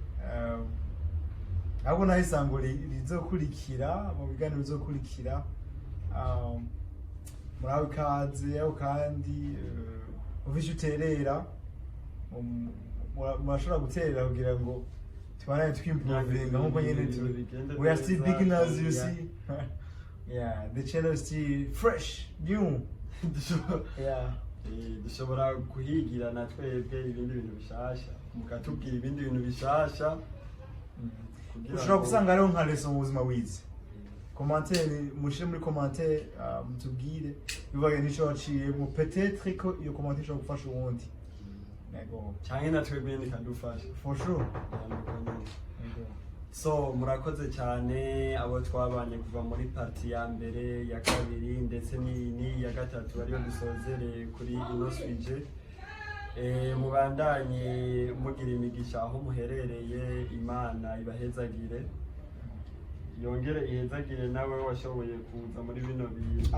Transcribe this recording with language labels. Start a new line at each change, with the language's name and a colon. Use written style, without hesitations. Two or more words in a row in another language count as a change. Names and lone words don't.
Rundi: ahubwo naho isango rizokurikira mu biganiro bizokurikira muraho ikaze aho kandi ufishe uterera murashobora guterera kugira ngo tubanaye twimprovinga nk'uko nyene
English: we are still beginners you see yeah the channel is still fresh new yeah
Rundi: dushobora kuhigira na twebwe ibindi bintu bishasha mukatubwira ibindi bintu bishasha ushobora gusanga ariho nka leso mu buzima wize commentaire mushire muri commentaire mutubwire bibaye nico waciyemo peut-être ko iyo commentaire ishobora gufasha uwundi nego cyane na twebwe nikadufasha
English: for sure
Rundi: so murakoze cyane abo twabanye kuva muri parti ya mbere ya kabiri ndetse ni ya gatatu ariyo dusozereye kuri ino swije mubandanye mugira imigisha aho muherereye imana ibahezagire yongere ihezagire nawe washoboye kuza muri bino bintu